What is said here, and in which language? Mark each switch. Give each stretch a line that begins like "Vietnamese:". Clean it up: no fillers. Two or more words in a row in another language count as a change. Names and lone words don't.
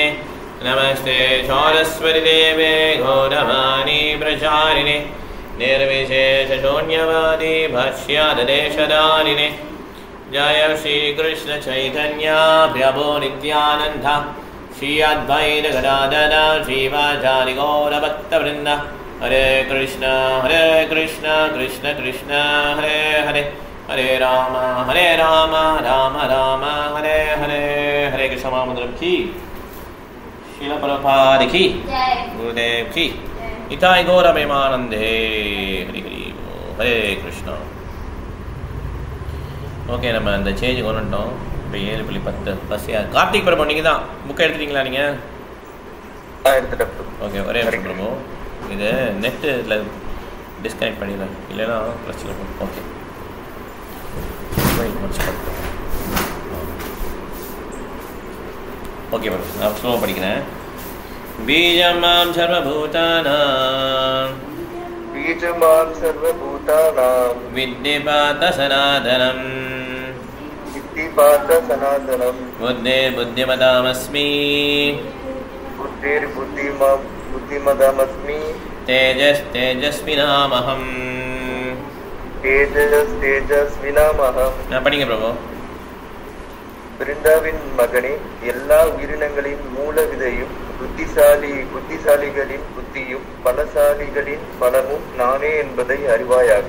Sanskrit: नमस्ते सरस्वती देवे गौरवाणी प्रचारिणे निर्विशेषशून्यवादी भाष्यादेशदारिणे। जय श्रीकृष्ण चैतन्य प्रभो नित्यानन्द श्री अद्वैत गदाधर श्रीवाचार्य गौरभक्तवृन्द। हरे कृष्ण कृष्ण कृष्ण हरे हरे हरे राम राम राम हरे हरे। हरे कृष्ण महामंत्रम की श्रील प्रभुपाद की गुरुदेव की इताय गौर प्रेमानंदे। हरि हरि हरे कृष्णा।
Tamil: ஓகே, நம்ம அந்த சேஞ்ச் கொண்டு வந்துட்டோம். இப்போ 7:10 பஸ். கார்த்திக் பிரபு நீங்கள் தான் புக்கை எடுத்துட்டீங்களா? நீங்கள் எடுத்துட்டேன். ஓகே, ஒரே பிரபு இது நெட்டு இதில் டிஸ்கனெக்ட் பண்ணிடலாம், இல்லைன்னா பிரச்சனை இருக்கும். ஓகே, ஓகே பிரபு, நான் ஸ்லோவாக படிக்கிறேன்.
Sanskrit: बीजं मां सर्वभूतानां विद्धिपात सनातनं बुद्धिर्बुद्धिमतामस्मि तेजस्तेजस्विनामहं।
Tamil: நான் படிங்க பிரபு. பிருந்தாவின் மகனே, எல்லா உயிரினங்களின் மூல விதையும் புத்திசாலிகளின் புத்தியும் பலசாலிகளின் பலமும் நானே என்பதை அறிவாயாக.